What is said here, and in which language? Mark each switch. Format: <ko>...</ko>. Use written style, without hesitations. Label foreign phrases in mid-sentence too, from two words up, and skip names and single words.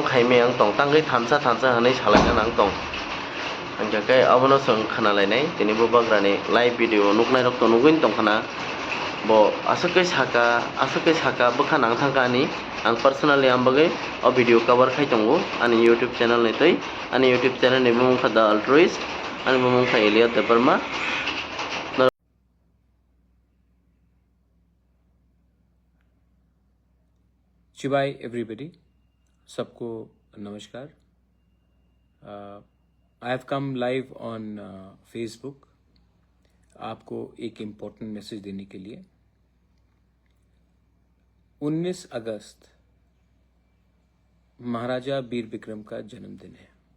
<trp>khaimia ang tong tangai thamsa hanai salaina nang tong angjakai abono sung khanalainai tini bo bagrani</trp> <en>live video</en> <trp>nuknai rok to nuguin tong khana bo asakai saka bokha nang thangkani ang personally ambagai o</trp> <en>video cover</en> <trp>khai tongo ani</trp> <en>YouTube channel</en> <trp>ni tei ani</trp> <en>YouTube channel</en> <trp>ni bumung kha the altruist ani bumung kha Elliot Deparma</trp> <hi>शिवाय एवरीबडी सबको नमस्कार</hi> <en>I have come live on Facebook</en> <hi>आपको एक</hi> <en>important message</en> <hi>देने के लिए 19 अगस्त महाराजा वीर विक्रम का जन्मदिन है।</hi>